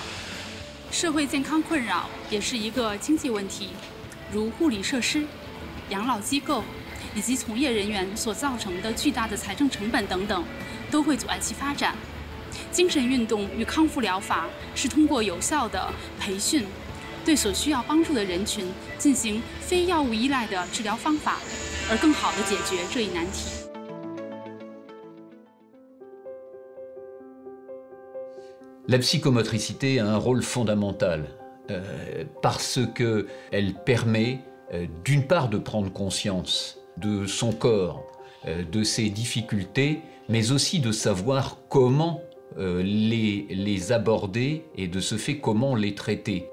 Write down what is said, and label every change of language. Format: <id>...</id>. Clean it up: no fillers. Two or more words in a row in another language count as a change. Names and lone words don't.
<zh>社会健康困扰也是一个经济问题，如护理设施、养老机构以及从业人员所造成的巨大的财政成本等等，都会阻碍其发展。精神运动与康复疗法是通过有效的培训，对所需要帮助的人群进行非药物依赖的治疗方法，而更好地解决这一难题。</zh> <fr>La psychomotricité a un rôle fondamental parce qu'elle permet d'une part de prendre conscience de son corps, de ses difficultés, mais aussi de savoir comment les aborder et de ce fait comment les traiter.</fr>